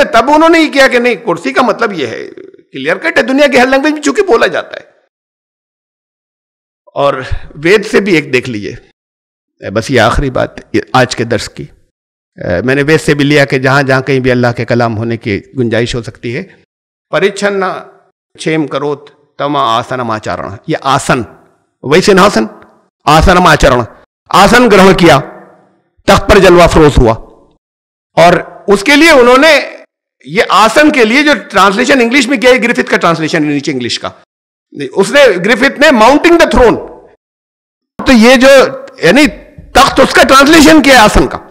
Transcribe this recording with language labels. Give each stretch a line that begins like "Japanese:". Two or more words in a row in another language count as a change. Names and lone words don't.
Urdu: تب انہوں نے یہ کیا کہ نہیں، کرسی کا مطلب یہ ہے، کلیئر کٹ ہے، دنیا کی ہر لینگویج میں چونکہ بولا جاتا ہے. اور وید سے بھی ایک دیکھ لیجئے، بس یہ آخری بات آج کے درس کی، میں نے وید سے بھی لیا کہ جہاں جہاں کہیں بھی اللہ کے کلام ہونے کی گنجائش ہو سکتی ہے.
Sanskrit: प्रीच्छन छेम करोत तमा आसनम आचारन,
Urdu: یہ آسن وہی سنہاسن،
Sanskrit: आसनम् आचरन्, आसन ग्रहण
Urdu: کیا، تخت پر جلوہ فروز ہوا. اور اس کے لیے انہوں نے یہ آسن کے لیے جو ٹرانسلیشن انگلش میں کیا ہے، گرفت کا ٹرانسلیشن نیچے انگلش کا، اس نے گرفت نے
English: mounting the throne,
Urdu: تو یہ جو یعنی تخت اس کا ٹرانسلیشن کیا ہے آسن کا.